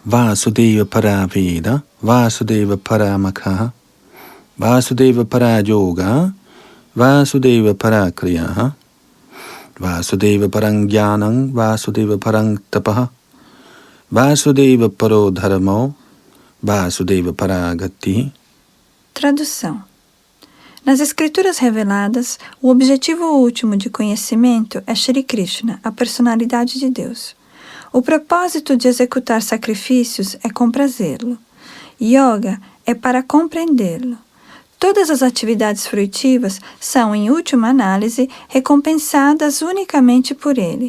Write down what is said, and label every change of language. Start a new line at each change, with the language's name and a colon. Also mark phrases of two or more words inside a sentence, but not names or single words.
Sanskrit: वासुदेव परा वेदा, वासुदेव परा मखाः, वासुदेव परा योगा, वासुदेव पराः क्रियाः, वासुदेव परं ज्ञानं, वासुदेव परं तपः, वासुदेव परो धर्मो, वासुदेव परा गतिः.
Portuguese: Tradução. Nas Escrituras reveladas, o objetivo último de conhecimento é Shri Krishna, a personalidade de Deus. O propósito de executar sacrifícios é comprazê-lo. Yoga é para compreendê-lo. Todas as atividades fruitivas são, em última análise, recompensadas unicamente por ele.